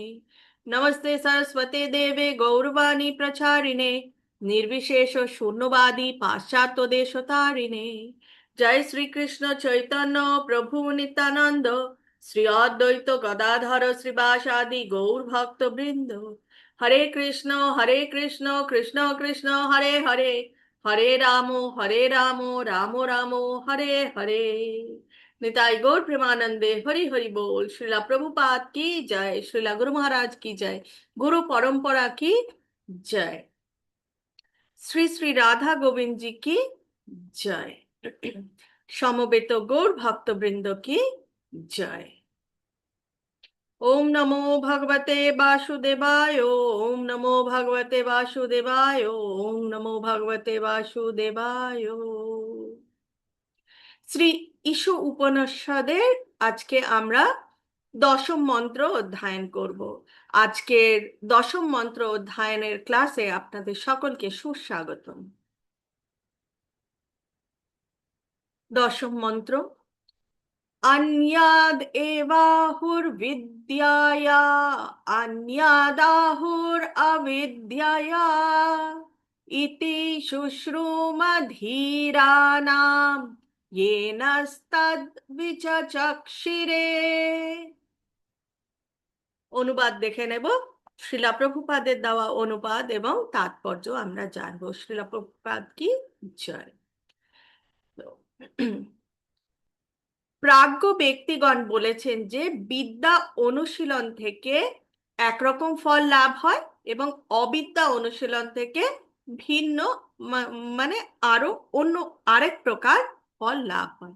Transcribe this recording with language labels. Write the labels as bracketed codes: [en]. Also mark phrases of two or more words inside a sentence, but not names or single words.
[sa] नमस्ते सरस्वते देवे गौरवाणी प्रचारिणे निर्विशेष शून्यवादी पाश्चात्य देशतारिणे। जय श्री कृष्ण चैतन्य प्रभु नित्यानंद श्री अद्वैत गदाधर श्रीवासादि गौर भक्त वृंद। हरे कृष्ण कृष्ण कृष्ण हरे हरे हरे रामो रामो रामो हरे हरे। [bn] নিতাই গৌর প্রেমানন্দে হরি হরি বোল। [hi] श्रीला प्रभुपाद की जय। श्रीला गुरु महाराज की जय। गुरु परंपरा की जय। श्री श्री राधा गोविंद जी की जय। समवेत गौर भक्त वृंद की जय। [sa] ओम नमो भगवते वासुदेवाय। ओम नमो भगवते वासुदेवाय। ओम नमो भगवते वासुदेवाय। [bn] শ্রী ঈশ উপনিষদের আজকে আমরা দশম মন্ত্র অধ্যয়ন করব। আজকের দশম মন্ত্র অধ্যয়নের ক্লাসে আপনাদের সকলকে সুস্বাগতম। দশম মন্ত্র। [sa] अन्याद् एवाहुर्विद्याया अन्यादाहुर् अविद्यया इति शुश्रूमधीराणाम् येनस्तद्विचक्षिरे। [bn] অনুবাদ দেখে নেব। শ্রীলা প্রভুপাদের দেওয়া অনুবাদ এবং তাৎপর্য আমরা জানবো। শ্রীলা প্রভুপাদ কি জয়। প্রাজ্ঞ ব্যক্তিগণ বলেছেন যে বিদ্যা অনুশীলন থেকে একরকম ফল লাভ হয় এবং অবিদ্যা অনুশীলন থেকে ভিন্ন মানে আরো অন্য আরেক প্রকার ফল লাভ হয়।